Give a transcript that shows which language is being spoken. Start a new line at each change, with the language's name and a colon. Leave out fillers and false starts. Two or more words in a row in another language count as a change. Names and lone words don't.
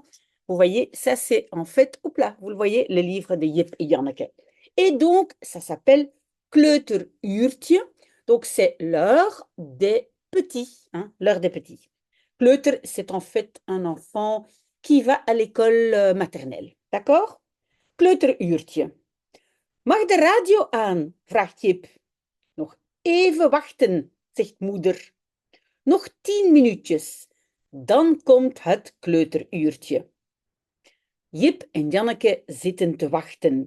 French: Vous voyez, ça c'est en fait, oups là, vous le voyez, le livre de Jip et Janneke. Et donc, ça s'appelle Kleuteruurtje. Donc, c'est l'heure des petits, hein, l'heure des petits. Kleuter, c'est en fait un enfant qui va à l'école maternelle. D'accord?
Dutch: Kleuteruurtje. Mag de radio aan? Vraagt Jip. Nog even wachten, zegt moeder. Nog 10 minuutjes. Dan komt het kleuteruurtje. Jip en Janneke zitten te wachten.